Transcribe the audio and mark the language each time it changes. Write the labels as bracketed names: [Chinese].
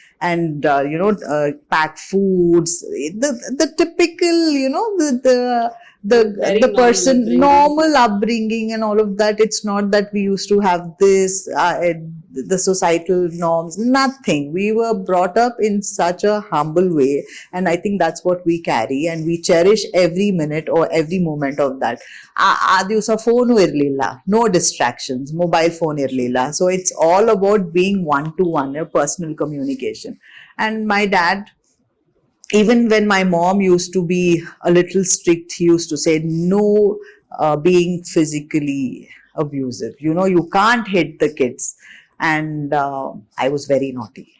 [English] And you know, pack foods, the typical, you know, the person normal upbringing and all of that. It's not that we used to have this the societal norms, nothing. We were brought up in such a humble way, and I think that's what we carry, and we cherish every minute or every moment of that. [Kannada] ಆ ದಿವಸ phone ಇರಲಿಲ್ಲ, [English] no distractions, [Kannada] mobile phone ಇರಲಿಲ್ಲ. [English] So it's all about being one to one, a personal communication. And my dad, even when my mom used to be a little strict, he used to say no being physically abusive. You know, you can't hit the kids. And I was very naughty.